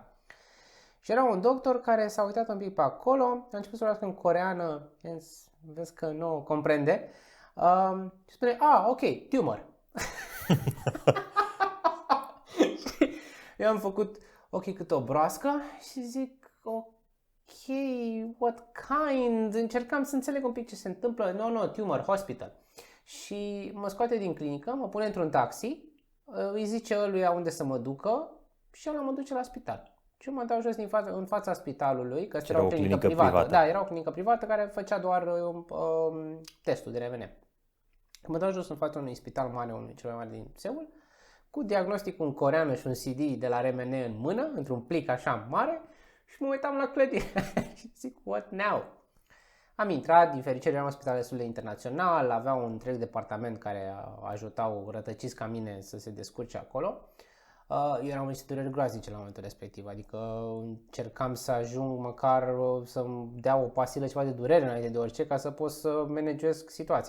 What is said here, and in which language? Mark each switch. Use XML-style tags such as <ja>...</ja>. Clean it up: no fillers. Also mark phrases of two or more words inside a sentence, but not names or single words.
<ro>Și era un doctor care s-a uitat un pic pe acolo, a început să vorbească în coreeană, vezi că nu comprende, și spune,</ro> <en>ok, tumor.</en> <ro>Eu am făcut cât o broască și zic,</ro> <en>ok, what kind?</en> <ro>Încercam să înțeleg un pic ce se întâmplă.</ro> <en>No, tumor, hospital.</en> <ro>Și mă scoate din clinică, mă pune într-un taxi, îi zice ăluia unde să mă ducă și ăla mă duce la spital. Și eu mă dau jos în fața spitalului, că era o clinică privată. Da, era o clinică privată care făcea doar testul de RMN. Mă dau jos în fața unui spital mare, unul cel mai mare din Seul, cu diagnosticul în coreeană și un CD de la RMN în mână, într-un plic așa mare și mă uitam la clădire și zic,</ro> <en>what now?</en> <ro>Am intrat, din fericire eram în spital destul de internațional, avea un întreg departament care ajutau rătăciți ca mine să se descurce acolo. Eu eram în niște dureri groaznice la momentul respectiv, adică încercam să ajung măcar să-mi dea o pastilă ceva de durere înainte de orice ca să pot să managesc situația.</ro>